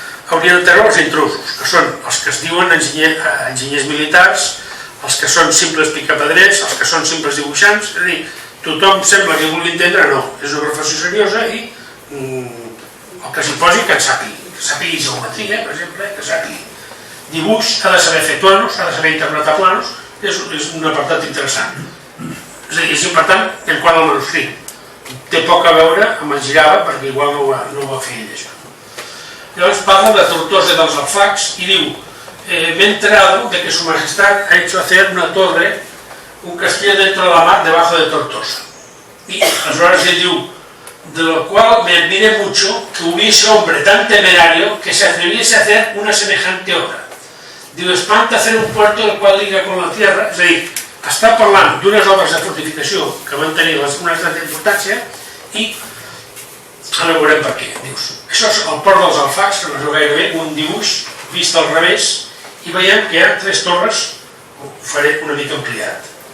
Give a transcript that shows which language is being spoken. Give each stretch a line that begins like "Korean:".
Catalan: haurien de treure els intrusos, que són els que es diuen enginyers militars, els que són simples picapedrers, els que són simples dibuixants, és a dir, tothom sembla que vulgui entendre, no, és una professió seriosa i el que s'hi posi que en sàpigui geometria, per exemple, que sàpigui dibuix, ha de saber fer planos, ha de saber interpretar planos, és un apartat interessant. És a dir, és important en quant al manuscrit. Té poc a veure amb el Girava, perquè igual no ho va fer ell, això. Llavors parla de Tortosa dels Alfacs i diu:
Spanish: me he enterado de que su majestad ha hecho hacer una torre, un castillo dentro de la mar debajo de Tortosa. Y
Catalan: aleshores ell diu:
Spanish: de lo cual me admire mucho que hubiese hombre tan temerario que se atreviese a hacer una semejante obra.
Catalan: Diu,
Spanish: espanta hacer un puerto el cual liga con la tierra,
Catalan: és a dir, està parlant d'unes obres de fortificació que van tenir una gran importància i ara veurem per què. Dius, això és el port dels Alfacs, que no és gairebé un dibuix vist al revés, i veiem que hi ha tres torres, ho faré una mica ampliat.